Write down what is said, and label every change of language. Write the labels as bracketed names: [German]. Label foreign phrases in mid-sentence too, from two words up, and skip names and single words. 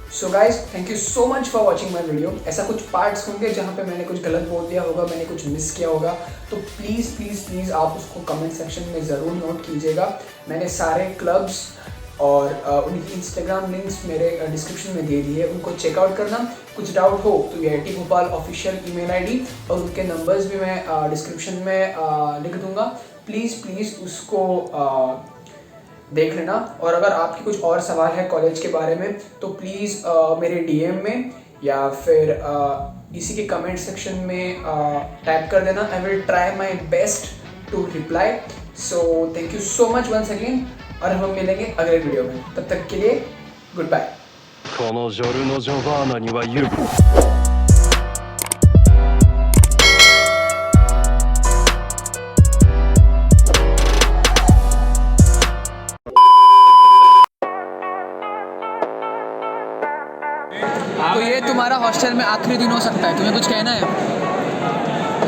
[English] guys thank you so much for watching my video. [Hindi] ऐसा कुछ पार्ट्स होंगे जहाँ पे मैंने कुछ गलत बोल दिया होगा, मैंने कुछ मिस किया होगा, तो [English] please please please [Hindi] आप उसको [English] comment section [Hindi] में ज़रूर नोट कीजिएगा। मैंने सारे क्लब्स और उनकी [English] Instagram links [Hindi] मेरे डिस्क्रिप्शन में दे दिए, उनको चेकआउट करना। कुछ डाउट हो तो IIT भोपाल [English] official email ID [Hindi] और उनके नंबर्स भी मैं डिस्क्रिप्शन में लिख दूँगा। [English] please please [Hindi] उसको देख लेना। और अगर आपकी कुछ और सवाल है कॉलेज के बारे में तो प्लीज़ मेरे DM में या फिर इसी के [English] comment section [Hindi] में टाइप कर देना। [English] I will try my best to reply. so thank you so much once again [Hindi] और हम मिलेंगे अगले वीडियो में। तब तक के लिए [English] good bye. [Japanese] このジョルノ・ジョバーナには言う [Hindi] तो ये तुम्हारा हॉस्टल में आखिरी दिन हो सकता है, तुम्हें कुछ कहना है?